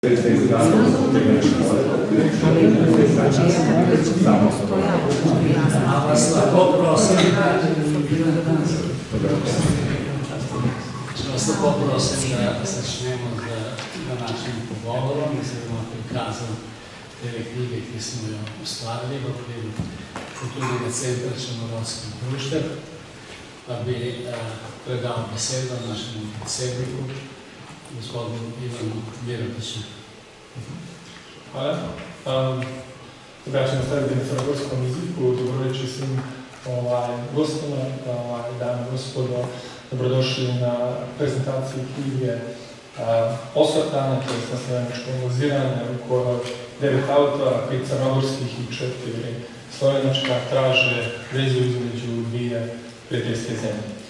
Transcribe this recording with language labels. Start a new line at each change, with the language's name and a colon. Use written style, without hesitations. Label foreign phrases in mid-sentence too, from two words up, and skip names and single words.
Slovenian: Poprosim da začnemo z današnjim pogovorom oziroma prikazom te knjige, ki smo jo ustvarili v okviru Kulturnega centra Črnorodskih društev. Pa bi predal besedo našemu predsedniku, gospodu Ivanu Mirotiću. Hvala.
Serbian: Drugače nastaviti na crnogorskom jeziku. Dobro večer svim gostima, dame i gospodo. Dobrodošli na prezentaciji knjige Osvrtanje, to je nastavljeničko analiziranje u kojoj 9 autora, 5 crnogorskih i 4 slovenačka traže vezu između dvije prijateljske zemlje.